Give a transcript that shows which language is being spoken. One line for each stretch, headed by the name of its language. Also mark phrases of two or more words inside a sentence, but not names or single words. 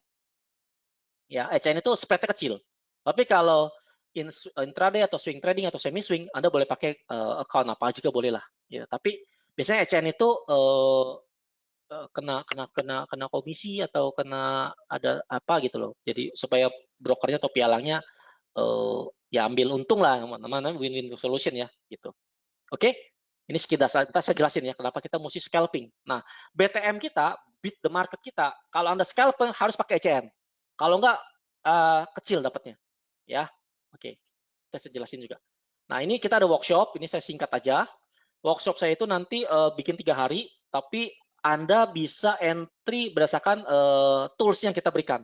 Indonesian: Ya, ECN itu spread-nya kecil. Tapi kalau intraday atau
English: swing trading
Indonesian: atau semi swing, Anda boleh pakai account apa juga boleh lah. Ya, tapi biasanya ECN itu kena komisi atau kena ada apa gitu loh. Jadi supaya brokernya atau pialangnya ya ambil untung lah, namanya
English: win-win solution
Indonesian: ya gitu. Oke, ini sekitar saya jelasin ya kenapa kita mesti scalping. Nah, BTM kita,
English: beat the market
Indonesian: kita, kalau Anda scalping harus pakai ECN. Kalau enggak kecil dapatnya. Ya, oke. Saya jelasin juga. Nah, ini kita ada workshop, ini saya singkat aja. Workshop saya itu nanti bikin 3 hari, tapi Anda bisa entry berdasarkan tools yang kita berikan.